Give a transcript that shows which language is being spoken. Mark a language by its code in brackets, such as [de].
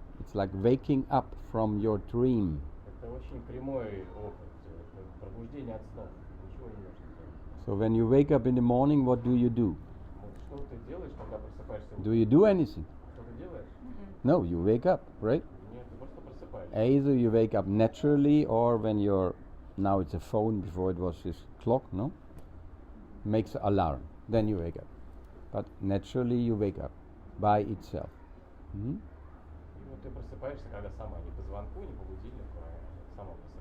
[en] It's like waking up from your dream. [ru] Это очень прямой опыт, это пробуждение от снов. Ничего не нужно делать. [en] So when you wake up in the morning, what do you do? [ru] Вот что ты делаешь, когда просыпаешься [en] Do [ru] утром? [en] you do anything? [ru] Что ты делаешь? [en] No, you wake up, right? [ru] Нет, ты просто просыпаешься. [en] Either you wake up naturally or when you're, now it's a phone, before it was this clock, no? Makes an alarm, then you wake up. But naturally you wake up by itself. [ru] И вот ты просыпаешься, когда сама, не по звонку, не по будильнику, а сама просыпаешься.